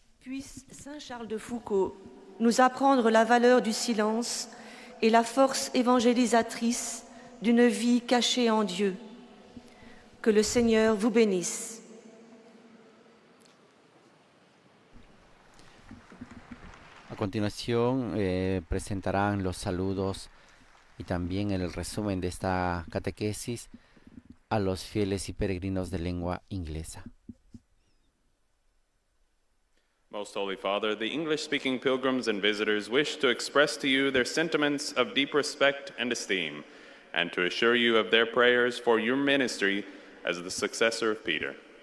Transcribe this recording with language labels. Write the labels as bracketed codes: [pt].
[fr] Puisse Saint Charles de Foucauld nous apprendre la valeur du silence et la force évangélisatrice d'une vie cachée en Dieu. Que le Seigneur vous bénisse. [es] A continuación presentarán los saludos y también el resumen de esta catequesis a los fieles y peregrinos de lengua inglesa. [en] Most Holy Father, the English-speaking pilgrims and visitors wish to express to you their sentiments of deep respect and esteem, and to assure you of their prayers for your ministry as the successor of Peter.